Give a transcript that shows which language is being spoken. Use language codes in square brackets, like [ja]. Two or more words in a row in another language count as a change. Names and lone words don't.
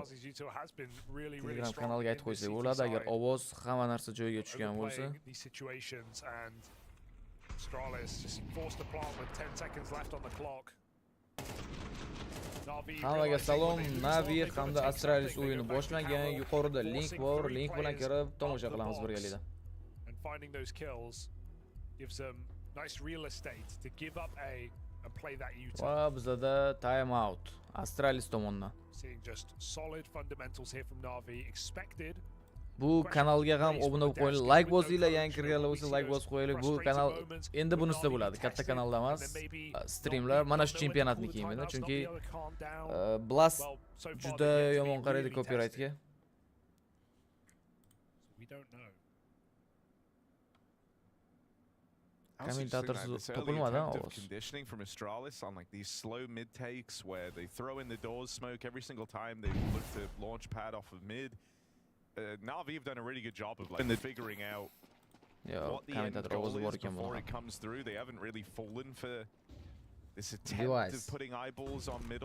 [uz] Telegram kanalga aytib qo'ysak bo'ladi agar ovoz hamma narsa joyiga tushgan bo'lsa. Hammaga salom, Navi hamda Astralis o'yini boshlangan. Yuqorida link bor, link bilan kirib tomosha qilamiz birgalikda. [en] Finding those kills gives them nice real estate to give up A and play that U-turn. [uz] Va bizda [en] time out [uz] Astralis tomonidan. [en] Seeing just solid fundamentals here from Navi expected. [uz] Bu kanalga ham obuna bo'lib qo'ying, like bosinglar, yangi kirganlar bo'lsa like bosib qo'yinglar. Bu kanal endi bunisida bo'ladi, katta kanalda emas. Streamlar mana shu chempionatni kiymaydi, chunki Blast juda yomon qaraydi copyrightga. Commentatorsiz topilmadi ovoz. [en] Conditioning from Astralis on like these slow mid takes where they throw in the doors smoke every single time they look to launch pad off of mid. Navi have done a really good job of like figuring out what the end goal is before it comes through. They haven't really fallen for this attempt of putting eyeballs on middle.